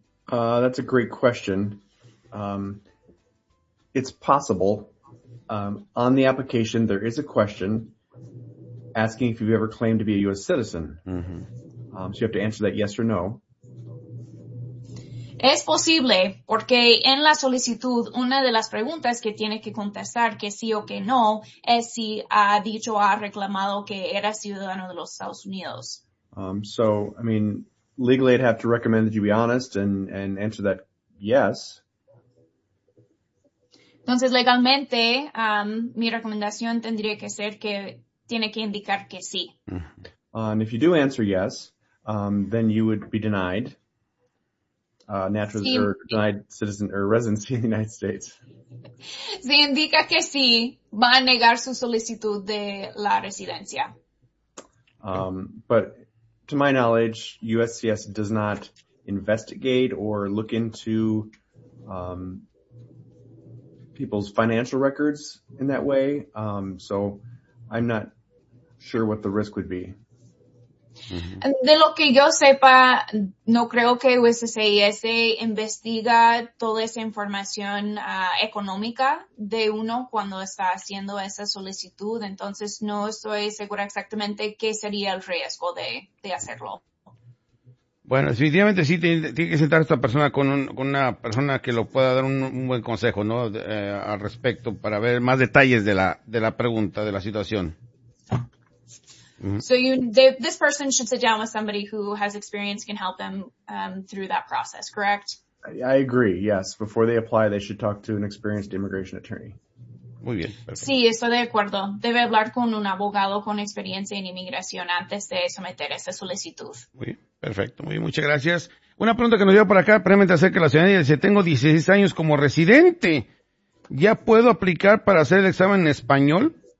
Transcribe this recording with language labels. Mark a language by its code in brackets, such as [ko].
[en] That's a great question. It's possible. On the application, there is a question asking if you've ever claimed to be a U.S. citizen. Mm-hmm. So you have to answer that yes or no. [es] Es posible, porque en la solicitud, una de las preguntas que tiene que contestar que sí o que no, es si ha dicho o ha reclamado que era ciudadano de los Estados Unidos. [en] So, I mean, legally I'd have to recommend that you be honest and answer that yes. [es] Entonces, legalmente, mi recomendación tendría que ser que tiene que indicar que sí. [en] And if you do answer yes, then you would be denied. Denied citizen or residency in the United States. [es] Si indica que sí, va a negar su solicitud de la residencia. [en] But to my knowledge, USCIS does not investigate or look into people's financial records in that way. So I'm not sure what the risk would be. Mm-hmm. [es] De lo que yo sepa, no creo que USCIS investiga toda esa información económica de uno cuando está haciendo esa solicitud. Entonces, no estoy segura exactamente qué sería el riesgo de hacerlo. Bueno, definitivamente sí, tiene que sentar a esta persona con una persona que lo pueda dar un buen consejo, ¿no? Al respecto, para ver más detalles de la pregunta, de la situación. Mm-hmm. [en] So this person should sit down with somebody who has experience, can help them through that process, correct? I agree, yes. Before they apply, they should talk to an experienced immigration attorney. [es] Muy bien. Sí, estoy de acuerdo. Debe hablar con un abogado con experiencia en inmigración antes de someter esa solicitud. Muy bien, perfecto. Muy bien, muchas gracias. Una pregunta que nos lleva por acá, previamente acerca de la ciudadanía. Dice, tengo 16 años como residente. ¿Ya puedo aplicar para hacer el examen en español?